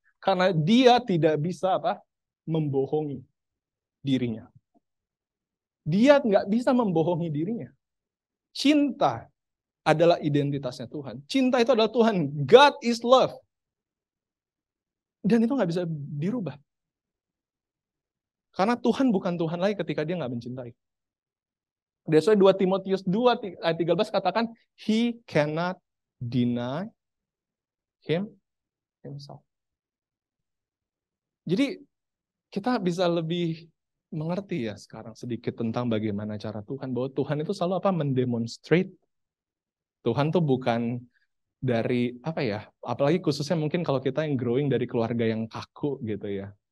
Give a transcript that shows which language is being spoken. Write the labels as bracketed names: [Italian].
[Indonesian] Karena dia tidak bisa membohongi dirinya. Dia nggak bisa membohongi dirinya. Cinta adalah identitasnya Tuhan. Cinta itu adalah Tuhan. [English] God is love. [Indonesian] Dan itu nggak bisa dirubah. Karena Tuhan bukan Tuhan lagi ketika dia nggak mencintai. [English] That's why [Indonesian] 2 Timotius 2 ayat 13 katakan, [English] He cannot deny himself. [Indonesian] Jadi kita bisa lebih mengerti ya sekarang sedikit tentang bagaimana cara Tuhan. Bahwa Tuhan itu selalu mendemonstrate. Tuhan tuh bukan dari apalagi khususnya mungkin kalau kita yang growing dari keluarga yang kaku gitu ya.